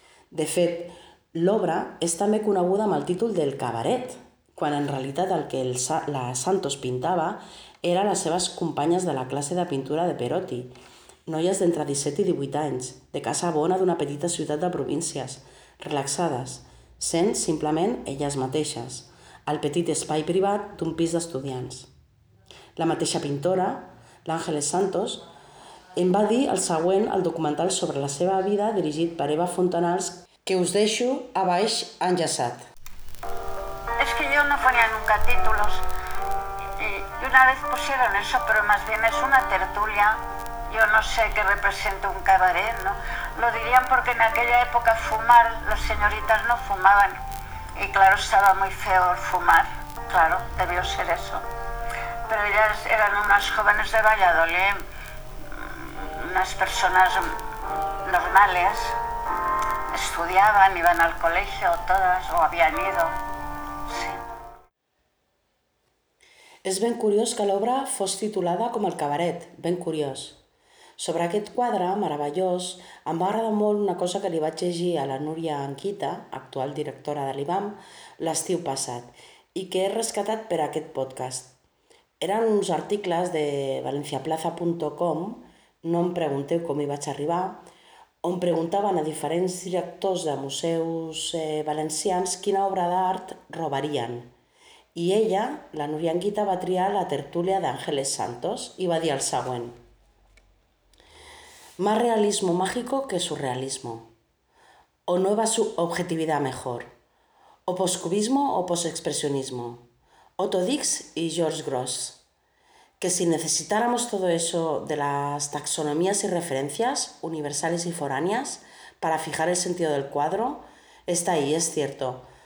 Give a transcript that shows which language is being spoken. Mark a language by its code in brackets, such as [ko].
[ca] De fet, l'obra és també coneguda amb el títol del cabaret, quan en realitat el que la Santos pintava era les seves companyes de la classe de pintura de Perotti, noies d'entre 17 i 18 anys, de casa bona d'una petita ciutat de províncies, relaxades, sent simplement elles mateixes, al petit espai privat d'un pis d'estudiants. La mateixa pintora, l'Àngeles Santos, em va dir el següent al documental sobre la seva vida dirigit per Eva Fontanals, que us deixo a baix enllaçat. [es] Es que yo no ponía nunca títulos y una vez pusieron eso, pero más bien es una tertulia. Yo no sé qué representa un cabaret, ¿no? Lo dirían porque en aquella época fumar, las señoritas no fumaban. Y claro, estaba muy feo fumar. Claro, debió ser eso. Pero ellas eran unas jóvenes de Valladolid, unas personas normales. Estudiaban, iban al colegio todas, o habían ido. [ca] És ben curiós que l'obra fos titulada com El cabaret, ben curiós. Sobre aquest quadre meravellós, em va agradar molt una cosa que li vaig llegir a la Núria Anquita, actual directora de l'IBAM, l'estiu passat, i que he rescatat per a aquest podcast. Eren uns articles de valenciaplaza.com, no em pregunteu com hi vaig arribar, on preguntaven a diferents directors de museus valencians quina obra d'art robarien. I ella, la Núria Anquita, va triar la tertúlia d'Àngeles Santos i va dir el següent. [es] Más realismo mágico que surrealismo. O nueva subjetividad mejor. O poscubismo o posexpresionismo. Otto Dix y George Grosz. Que si necesitáramos todo eso de las taxonomías y referencias, universales y foráneas, para fijar el sentido del cuadro, está ahí, es cierto.